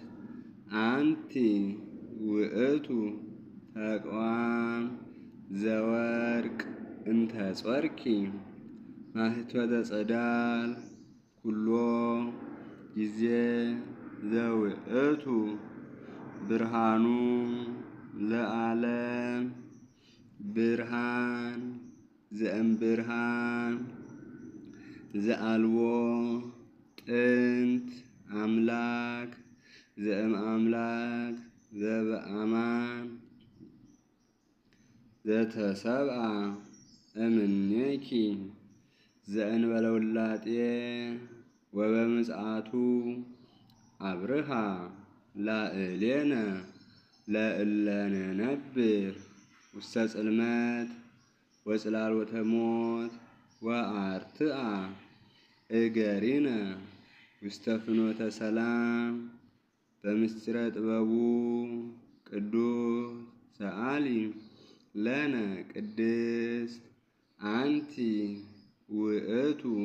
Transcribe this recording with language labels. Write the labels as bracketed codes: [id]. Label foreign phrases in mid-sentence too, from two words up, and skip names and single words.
[gez] አንቲ ውእቱ ተቋም ዘወርቅ እንተ ጾርኪ ማህቶተ ጸዳል ኩሎ ጊዜ ዘውእቱ ብርሃኑ ለዓለም ብርሃን ዘእምብርሃን ዘአልቦ ጥንት አምላክ ዘእምአምላክ ዘበአማን ዘተሰብአ እምኔኪ ዘእንበለ ውላጤ ወበምጽአቱ አብርሃ ላዕሌነ ለእለ ንነብር ውስተ ጽልመት ወጽላሎተ ሞት ወአርትአ እገሪነ ውስተ ፍኖተ ሰላም በምስጢረ ጥበቡ ቅዱስ ሰአሊ ለነ ቅድስት አንቲ ውእቱ